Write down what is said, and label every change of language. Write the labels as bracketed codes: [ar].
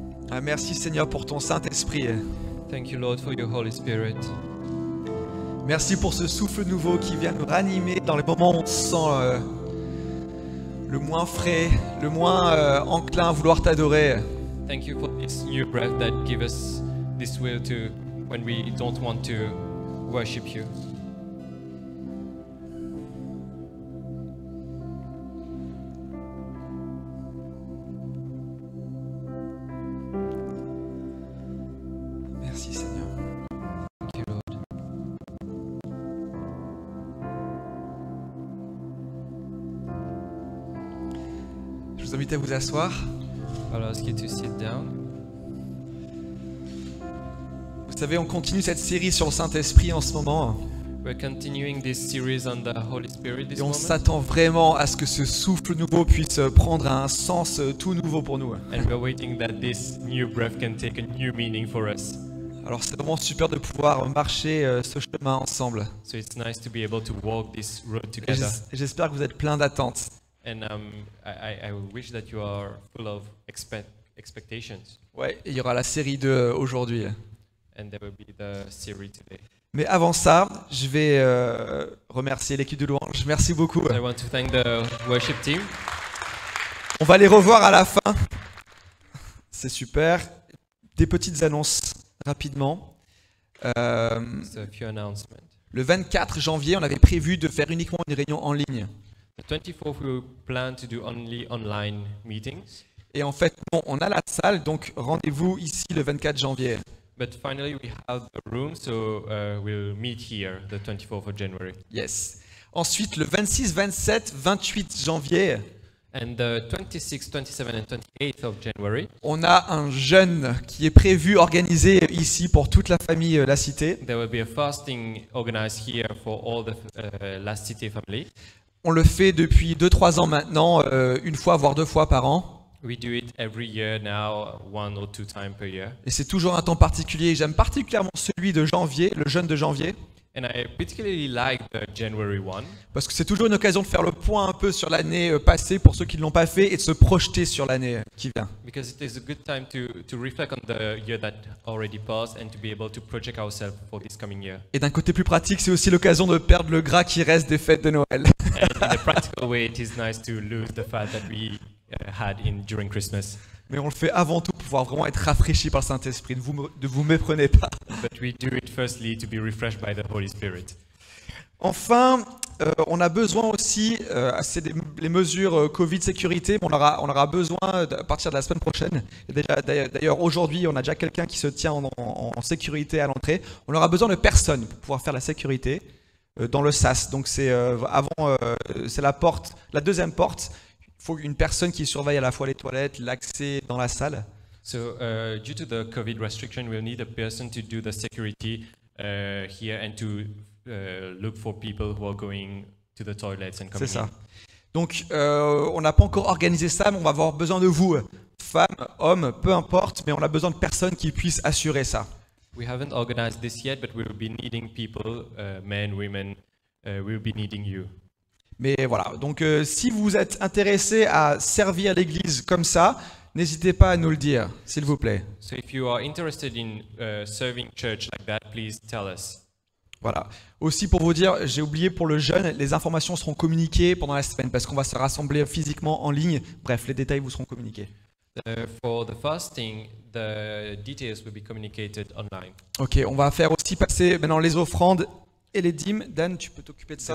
[fr] Ah, merci Seigneur pour ton Saint-Esprit. [en] Thank you, Lord, for your Holy Spirit. [fr] Merci pour ce souffle nouveau qui vient nous ranimer dans les moments où on se sent le moins frais, le moins enclin à vouloir t'adorer. [en] Thank you for this new breath that gives us this will to when we don't want to worship you. [fr] Merci Seigneur. [en] Thank you, Lord. [fr] Je vous invite à vous asseoir. [en] I'll ask you to sit down. [fr] Vous savez, on continue cette série sur le Saint-Esprit en ce moment. [en] We're continuing this series on the Holy Spirit this [fr] Et on [en] moment. [fr] s'attend vraiment à ce que ce souffle nouveau puisse prendre un sens tout nouveau pour nous. [en] And we're waiting that this new breath can take a new meaning for us. [fr] Alors c'est vraiment super de pouvoir marcher ce chemin ensemble. [en] So it's nice to be able to walk this road [fr] Et [en] together. [fr] j'espère que vous êtes plein d'attentes. [en] And I wish that you are full of expectations. [fr] Ouais, et il y aura la série 2 aujourd'hui. [en] And there will be the series today. [fr] Mais avant ça, je vais remercier l'équipe de louange. Merci beaucoup. [en] I want to thank the worship team. [fr] On va les revoir à la fin. C'est super. Des petites annonces rapidement. [en] So a few announcements. [fr] Le 24 janvier, on avait prévu de faire uniquement une réunion en ligne. [en] The 24th, we plan to do only online meetings. [fr] Et en fait, bon, on a la salle, donc rendez-vous ici le 24 janvier. [en] But finally, we have the room, so we'll meet here the 24th of January. [fr] Yes. Ensuite, le 26, 27, 28 janvier, [en] And the 26th, 27th, and 28th of January, [fr] on a un jeûne qui est prévu, organisé ici pour toute la famille La Cité. [en] there will be a fasting organized here for all the La Cité family. [fr] On le fait depuis 2-3 ans maintenant, une fois voire 2 fois par an. [en] We do it every year now, 1 or 2 times per year. [fr] Et c'est toujours un temps particulier. J'aime particulièrement celui de janvier, le jeûne de janvier, [en] And I particularly like the January one [fr] parce que c'est toujours une occasion de faire le point un peu sur l'année passée pour ceux qui ne l'ont pas fait et de se projeter sur l'année qui vient. [en] because it is a good time to reflect on the year that already passed and to be able to project ourselves for this coming year. [fr] Et d'un côté plus pratique, c'est aussi l'occasion de perdre le gras qui reste des fêtes de Noël. [en] And in a practical way, it is nice to lose the fat that we had during Christmas. [fr] Mais on le fait avant tout pour pouvoir vraiment être rafraîchi par le Saint-Esprit. Ne vous méprenez pas. [en] But we do it firstly to be refreshed by the Holy Spirit. [fr] Enfin, on a besoin aussi, c'est les mesures Covid sécurité, on aura besoin à partir de la semaine prochaine. Et d'ailleurs, aujourd'hui, on a déjà quelqu'un qui se tient en sécurité à l'entrée. On aura besoin de personnes pour pouvoir faire la sécurité dans le sas. Donc c'est c'est la porte, la deuxième porte. Il faut une personne qui surveille à la fois les toilettes, l'accès dans la salle. [en] So, due to the COVID restriction, we'll need a person to do the security here and to look for people who are going to the toilets and [fr] C'est ça. [en] in. [fr] Donc, on n'a pas encore organisé ça, mais on va avoir besoin de vous, femmes, hommes, peu importe, mais on a besoin de personnes qui puissent assurer ça. [en] We haven't organized this yet, but we'll be needing people, men, women. We'll be needing you. [fr] Mais voilà, donc si vous êtes intéressé à servir l'Église comme ça, n'hésitez pas à nous le dire, s'il vous plaît. [en] So, if you are interested in serving church like that, please tell us. [fr] Voilà. Aussi pour vous dire, j'ai oublié pour le jeûne, les informations seront communiquées pendant la semaine parce qu'on va se rassembler physiquement en ligne. Bref, les détails vous seront communiqués. [en] For the fasting, the details will be communicated online. [fr] Ok, on va faire aussi passer maintenant les offrandes et les dîmes. Dan, tu peux t'occuper de ça.